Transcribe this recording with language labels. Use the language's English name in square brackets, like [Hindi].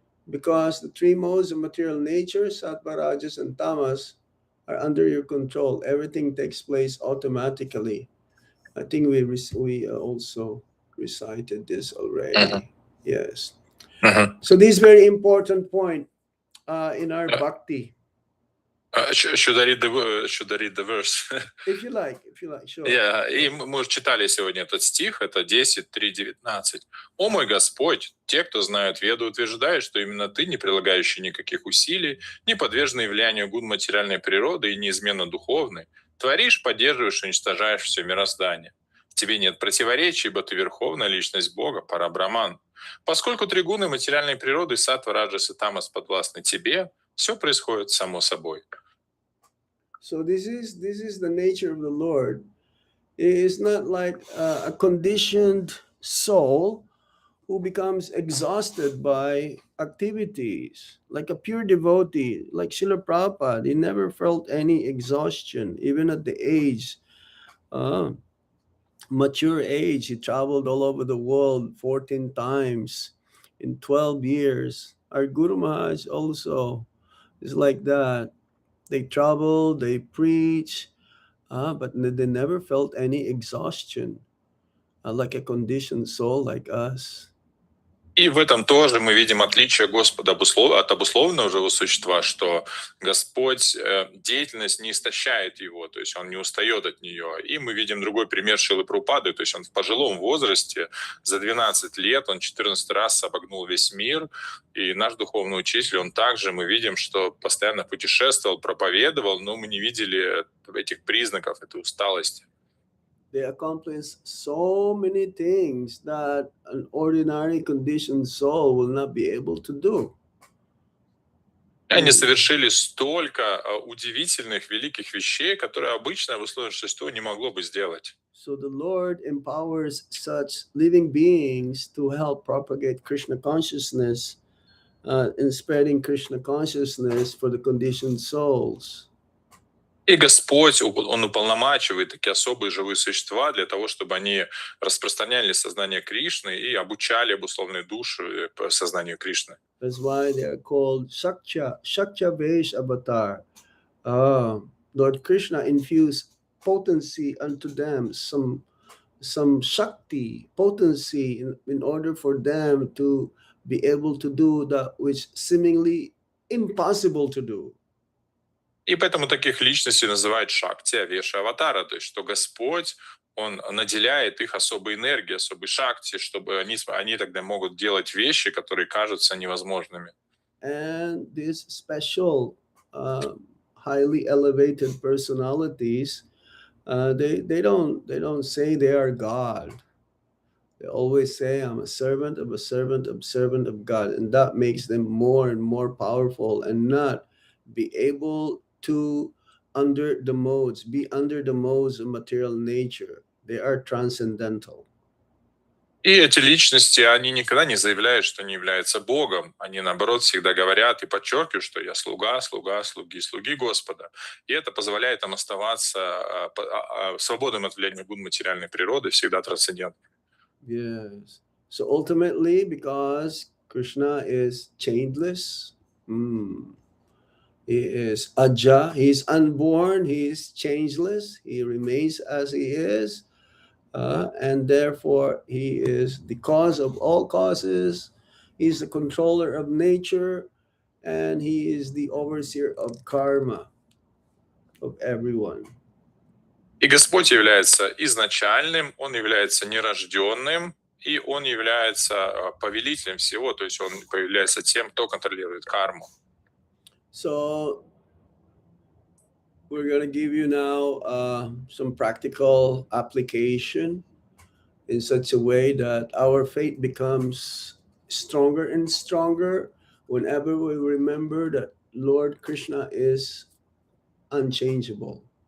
[English] because the three modes of material nature, sattva, rajas, and tamas, are under your control. Everything takes place automatically. I think we also recited this already. Yes. Мгм. So this is very important point in our bhakti. Should I read the verse? If you like, sure. [Russian] И мы уже читали сегодня этот стих, это 10:3-19. «О мой Господь, те, кто знают Веду, утверждают, что именно Ты, не прилагающий никаких усилий, не подверженный влиянию гун материальной природы и неизменно духовный, творишь, поддерживаешь, уничтожаешь все мироздание. В Тебе нет противоречий, ибо Ты верховная личность Бога, Парабраман. Поскольку три гуны материальной природы, саттва, раджас и тамас, подвластны Тебе, все происходит само собой». [English] So this is the nature of the Lord. It is not like a conditioned soul who becomes exhausted by activities. Like a pure devotee, like Srila Prabhupada, he never felt any exhaustion, even at the age, mature age. He traveled all over the world 14 times in 12 years. Our Guru Maharaj also is like that. They travel, they preach, but they never felt any exhaustion, like a conditioned soul like us. [Russian] И в этом тоже мы видим отличие Господа от обусловленного живого существа, что Господь, деятельность не истощает его, то есть он не устает от нее. И мы видим другой пример Шрилы Прабхупады, то есть он в пожилом возрасте, за 12 лет, он 14 раз обогнул весь мир, и наш духовный учитель, он также, мы видим, что постоянно путешествовал, проповедовал, но мы не видели этих признаков, этой усталости. [English] They accomplished so many things that an ordinary conditioned soul will not be able to do. [Russian] Они совершили столько удивительных, великих вещей, которые обычное обусловленное существо не могло бы сделать. [English] So the Lord empowers such living beings to help propagate Krishna consciousness and spreading Krishna consciousness for the conditioned souls. [Russian] И Господь, Он уполномачивает такие особые живые существа для того, чтобы они распространяли сознание Кришны и обучали обусловленные души по сознанию Кришны. [English] That's why they are called Shakya Vesh Avatar. Lord Krishna infused potency unto them, some Shakti, potency in order for them to be able to do that which seemingly impossible to do. [Russian] И поэтому таких личностей называют Шакти, Авеша, Аватара, то есть что Господь, Он наделяет их особой энергией, особой Шакти, чтобы они тогда могут делать вещи, которые кажутся невозможными. [English] And these special, highly elevated personalities, they don't say they are God. They always say, I'm a servant of a servant of servant of God, and that makes them more and more powerful and not be able to be under the modes of material nature. They are transcendental. [Russian] И эти личности, они никогда не заявляют, что они являются Богом. Они, наоборот, всегда говорят и подчеркивают, что я слуга, слуги Господа. И это позволяет им оставаться свободным от влияния гун материальной природы, всегда трансцендентным. [English] Yes. So ultimately, because Krishna is chainless, he is Aja, he is unborn, he is changeless, he remains as he is, and therefore he is the cause of all causes, he's the controller of nature, and he is the overseer of karma of everyone. [Russian] И Господь является изначальным, Он является нерожденным, и Он является повелителем всего, то есть Он является тем, кто контролирует карму. [English] So we're going to give you now some practical application in such a way that our faith becomes stronger and stronger whenever we remember that Lord Krishna is unchangeable.